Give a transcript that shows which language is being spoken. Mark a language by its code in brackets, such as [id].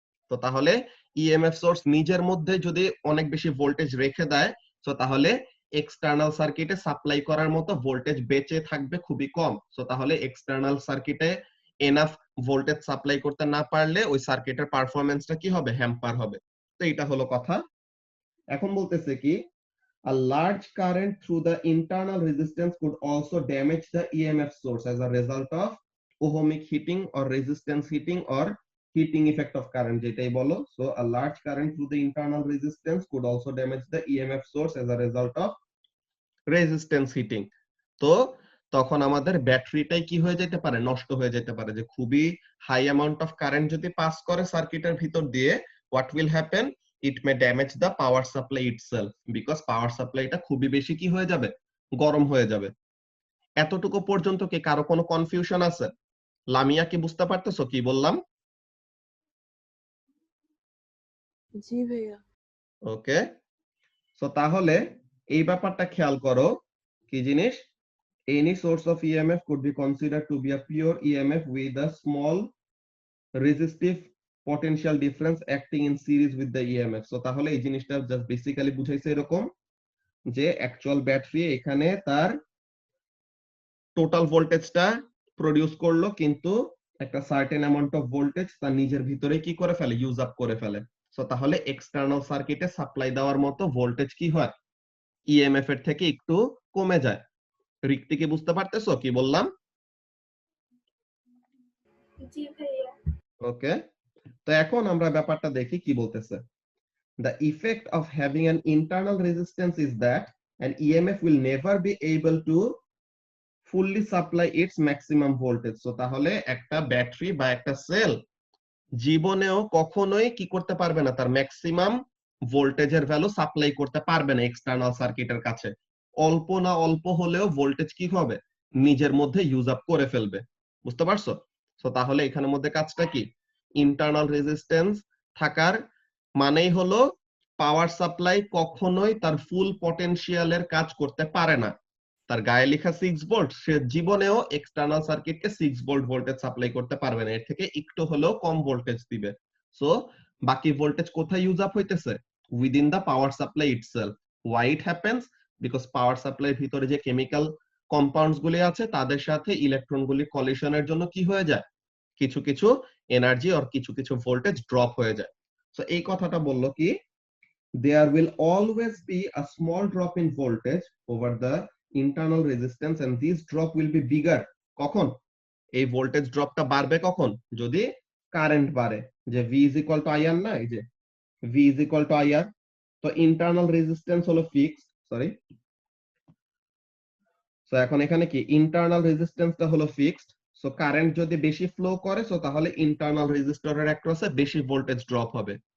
[bn] তো তাহলে EMF source নিজের মধ্যে যদি অনেক বেশি ভোল্টেজ রেখে দেয়, তো তাহলে এক্সটার্নাল সার্কিটে সাপ্লাই করার মতো ভোল্টেজ বেঁচে থাকবে খুবই কম। সো তাহলে এক্সটার্নাল সার্কিটে এনাফ ভোল্টেজ সাপ্লাই করতে না পারলে ওই সার্কিটের পারফরম্যান্সটা কি হবে? হ্যাম্পার হবে। তো এটা হলো কথা। এখন বলতেছে কি, [en] a large current through the internal resistance could also damage the EMF source as a result of ohmic heating or resistance heating or heating effect of current, [bn] যেটাই বলো। [en] So a large current through the internal resistance could also damage the EMF source as a result of resistance heating. [bn] তো তখন আমাদের ব্যাটারিটাই কি হয়ে যেতে পারে? নষ্ট হয়ে যেতে পারে, যে খুবই হাই অ্যামাউন্ট অফ কারেন্ট যদি পাস করে সার্কিটের ভিতর দিয়ে, [en] what will happen? It may damage the power supply itself because power [bn] সাপ্লাইটা খুবই বেশি কি হয়ে যাবে? গরম হয়ে যাবে। এতটুকু পর্যন্ত কি কারো কোনো কনফিউশন আছে? লামিয়া কি বুঝতে পারতেছো কি বললাম? জি ভাইয়া। ওকে, সো তাহলে এই ব্যাপারটা খেয়াল করো, কি জিনিস? [en] Any source of EMF could be considered to be a pure EMF with a small resistive potential difference acting in series with the EMF. [bn] So তাহলে এই জিনিসটা জাস্ট বেসিক্যালি বুঝাইছে এরকম, যে অ্যাকচুয়াল ব্যাটারি এখানে তার টোটাল ভোল্টেজটা প্রডিউস করলো, কিন্তু একটা সার্টেন অ্যামাউন্ট অফ ভোল্টেজ তার নিজের ভিতরে কি করে ফেলে? ইউজ আপ করে ফেলে। সো তাহলে এক্সটার্নাল সার্কিটে সাপ্লাই দেওয়ার মতো ভোল্টেজ কি হয়? ইএমএফ এর থেকে একটু কমে যায়। রিক্তি কি বুঝতে পারতেছো কি বললাম? জি ভাইয়া। ওকে, তো এখন আমরা ব্যাপারটা দেখি কি বলতেছে। [en] The effect of having an internal resistance is that an EMF will never be able to fully supply its maximum voltage. [bn] So তাহলে একটা ব্যাটারি বা একটা সেল জীবনেও কখনোই কি করতে পারবে না? তার ম্যাক্সিমাম ভোল্টেজের ভ্যালু সাপ্লাই করতে পারবে না এক্সটার্নাল সার্কিটের কাছে। অল্প না অল্প হলেও ভোল্টেজ কি হবে? নিজের মধ্যে ইউজ আপ করে ফেলবে। বুঝতে পারছো? সো তাহলে এখানের মধ্যে কাজটা কি? ইন্টারনাল রেজিস্ট্যান্স থাকার মানেই হলো পাওয়ার সাপ্লাই কখনোই তার ফুল পটেনশিয়ালের কাজ করতে পারে না। তার গায়ে লেখা 6 ভোল্ট, সে জীবনেও এক্সটার্নাল সার্কিটকে 6 ভোল্ট ভোল্টেজ সাপ্লাই করতে পারবে না, এর থেকে একটু হলেও কম ভোল্টেজ দিবে। সো বাকি ভোল্টেজ কোথায় ইউজ আপ হইতেছে? [en] Within the power supply itself. Why it happens? [bn] Because পাওয়ার সাপ্লাইয়ের ভিতরে যে কেমিক্যাল কম্পাউন্ডস গুলি আছে তাদের সাথে ইলেকট্রন গুলি কলিশনের জন্য কি হয়ে যায়? কিছু কিছু এনার্জি আর কিছু কিছু ভোল্টেজ ড্রপ হয়ে যায়। সো এই কথাটা বললো কি, [en] there will always be a small drop in voltage over the internal resistance and this drop will be bigger [bn] কখন? এই ভোল্টেজ ড্রপটা বাড়বে কখন? যদি কারেন্ট বাড়ে, যে V is equal to IR না, এই যে V is equal to IR, তো ইন্টারনাল রেজিস্ট্যান্স হলো ফিক্সড, সরি, সো এখন এখানে কি ইন্টারনাল রেজিস্ট্যান্সটা হলো ফিক্সড, সো কারেন্ট যদি বেশি ফ্লো করে সো তাহলে ইন্টারনাল রেজিস্টরের অ্যাক্রসে বেশি ভোল্টেজ ড্রপ হবে।